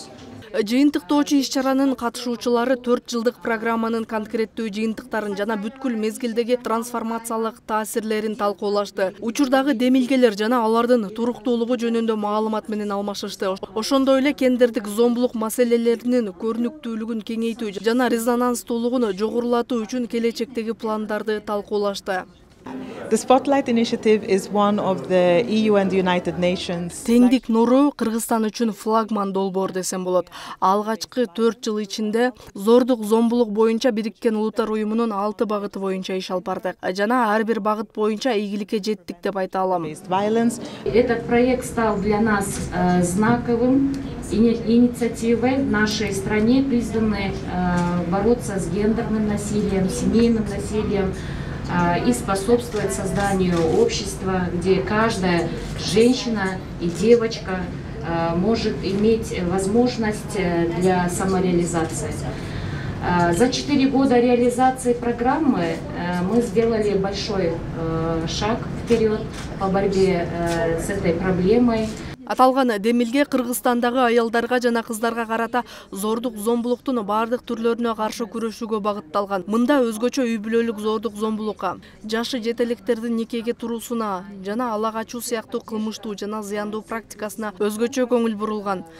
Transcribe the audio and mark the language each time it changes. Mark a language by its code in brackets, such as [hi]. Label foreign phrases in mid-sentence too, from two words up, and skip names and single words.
[ky] Жыйынтыктоочу иш-чаранын катышуучулары 4 жылдык программанын конкреттүү жыйынтыктарын жана бүткүл мезгилдеги трансформациялык таасирлерин талкуулашты. Учурдагы демилгелер жана алардын туруктуулугу жөнүндө маалымат менен алмашышты. Ошондой эле кендердик зомбулук маселелеринин көрүнүктүүлүгүн кеңейтүү жана резонанстуулугун жогорулатуу үчүн келечектеги пландарды талкуулашты. [en] The Spotlight Initiative is one of the EU and the United Nations. [ky] Теңдик нуру Кыргызстан үчүн флагман долбоор десем болот. Алгачкы 4 жыл ичинде зордук зомбулук боюнча Бириккен Улуттар Уюмунун 6 багыты боюнча иш алып бардык. Жана ар бир багыт боюнча ийгиликке жеттик деп айта алам. [ru] Этот проект стал для нас знаковым инициативой в нашей стране, призванной бороться с гендерным насилием, семейным насилием и способствовать созданию общества, где каждая женщина и девочка может иметь возможность для самореализации. За 4 года реализации программы мы сделали большой шаг вперед по борьбе с этой проблемой. [ky] Аталган демилге Кыргызстандагы аялдарга жана кыздарга карата зордук зомбулуктун бардык түрлөрүнө каршы күрөшүүгө багытталган. Мында өзгөчө үй бүлөлүк зордук зомбулукка, жашы жетелектердин никеге туруусуна жана ала качуу сыяктуу кылмыштуу жана зыяндуу практикасына өзгөчө көңүл бурулган.